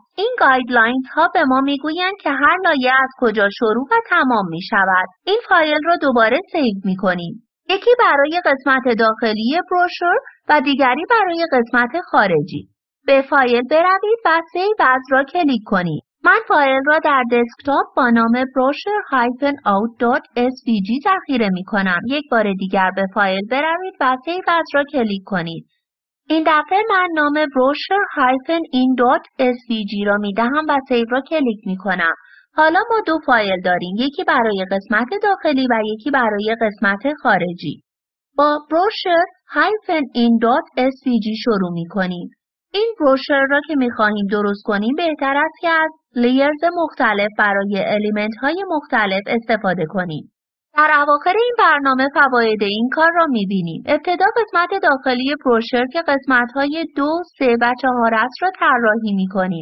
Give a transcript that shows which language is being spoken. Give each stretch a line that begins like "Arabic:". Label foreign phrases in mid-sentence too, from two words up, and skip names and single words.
Persian: این گایدلاینز ها به ما میگویند که هر لایه از کجا شروع و تمام می شود. این فایل را دوباره سیو می کنیم. یکی برای قسمت داخلی بروشور و دیگری برای قسمت خارجی. به فایل بروید و
English: save as
Persian: را کلیک کنید. من فایل را در دسکتاپ با نام brochure-out.svg ذخیره می کنم. یک بار دیگر به فایل بروید و
English: save as
Persian: را کلیک کنید. این دفعه من نام brochure-in.svg را می دهم و سیو را کلیک می کنم. حالا ما 2 فایل داریم، یکی برای قسمت داخلی و یکی برای قسمت خارجی. با brochure-in.svg شروع می کنیم. این بروشور را که می خواهیم درست کنیم بهتر است که از لیرز مختلف برای الیمنت های مختلف استفاده کنیم. در اواخر این برنامه فواید این کار را می بینیم. ابتدا قسمت داخلی بروشور که قسمت های 2, 3 و 4 است را طراحی می کنیم.